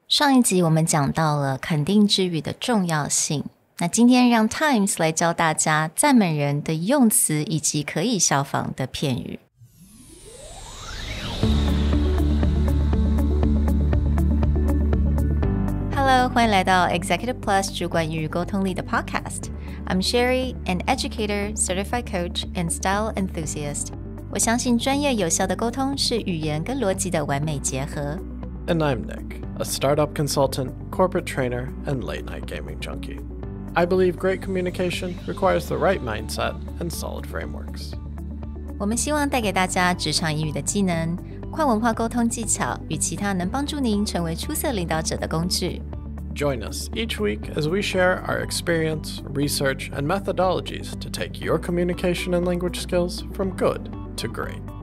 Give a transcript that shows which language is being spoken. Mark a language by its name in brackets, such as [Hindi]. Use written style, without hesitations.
[Chinese] 上一集我们讲到了肯定之语的重要性，那今天让 Times 来教大家赞美人的用词以及可以效仿的片语。 Hello， 欢迎来到 Executive Plus 主管与沟通力的 Podcast。 [English] I'm Sherry, an educator, certified coach, and style enthusiast. [Chinese] 我相信专业有效的沟通是语言跟逻辑的完美结合。 [English] And I'm Nick, a startup consultant, corporate trainer, and late-night gaming junkie. I believe great communication requires the right mindset and solid frameworks. [Chinese] 我们希望带给大家职场英语的技能、跨文化沟通技巧与其他能帮助您成为出色领导者的工具。 [English] Join us each week as we share our experience, research, and methodologies to take your communication and language skills from good to great.